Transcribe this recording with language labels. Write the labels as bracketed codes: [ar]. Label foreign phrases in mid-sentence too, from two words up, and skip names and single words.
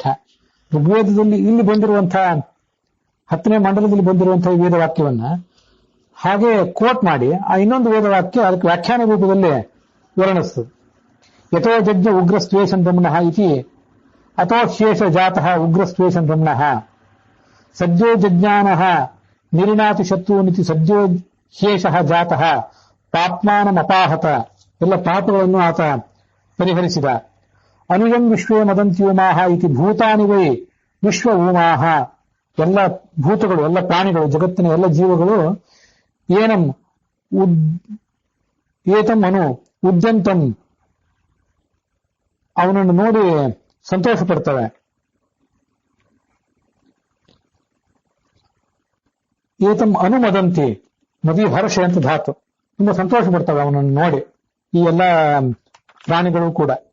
[kn] ಋಗ್ವೇದದಲ್ಲಿ ಇಲ್ಲಿ ಬಂದಿರುವಂತಹ 10ನೇ ಮಂಡಲದಲ್ಲಿ ಬಂದಿರುವಂತಹ ಈ ವೇದವಾಕ್ಯವನ್ನ ಹಾಗೆ ಕೋಟ್ ಮಾಡಿ ಆ ಇನ್ನೊಂದು ವೇದವಾಕ್ಯ ಅದಕ್ಕೆ ವ್ಯಾಖ್ಯಾನ ರೂಪದಲ್ಲಿ ವರ್ಣಿಸ್ತದೆ. [sa] ಯಥೋ ಜಜ್ಞ ಉಗ್ರಸ್ತ್ವೇಷಂ ಬ್ರಹ್ಮಣಃ ಇತಿ ಅಥೋ ಶೇಷ ಜಾತಃ ಉಗ್ರಸ್ತ್ವೇಷಂ ಬ್ರಹ್ಮಣಃ. ಸದ್ಯೋ ಜಜ್ಞಾನಃ ನಿರಿಣಾತಿ ಶತ್ರುನಿತಿ ಸದ್ಯೋ ಶೇಷಃ ಜಾತಃ ಪಾಪ್ಮಾನಮಪಾಹತ. [kn] ಎಲ್ಲ ಪಾಪಗಳನ್ನು ಆತ ಪರಿಹರಿಸಿದ. [sa] ಅನುಯಂ ವಿಶ್ವೇ ಮದಂತ್ಯೂಮಾಹ ಇತಿ ಭೂತಾನಿ ವೈ ವಿಶ್ವ ಊಮಾಹ. [kn] ಎಲ್ಲ ಭೂತಗಳು, ಎಲ್ಲ ಪ್ರಾಣಿಗಳು, ಜಗತ್ತಿನ ಎಲ್ಲ ಜೀವಗಳು [sa] ಏನಂ ಏತಂ ಅನು ಉದ್ಯಂತಂ [kn] ಅವನನ್ನು ನೋಡಿ ಸಂತೋಷ ಪಡ್ತವೆ. [sa] ಏತಂ ಅನುಮದಂತಿ, ಮದಿ ಹರ್ಷ [kn] ಅಂತ ಧಾತು, ತುಂಬಾ ಸಂತೋಷ ಪಡ್ತವೆ ಅವನನ್ನು ನೋಡಿ ಈ ಎಲ್ಲ ಪ್ರಾಣಿಗಳು ಕೂಡ.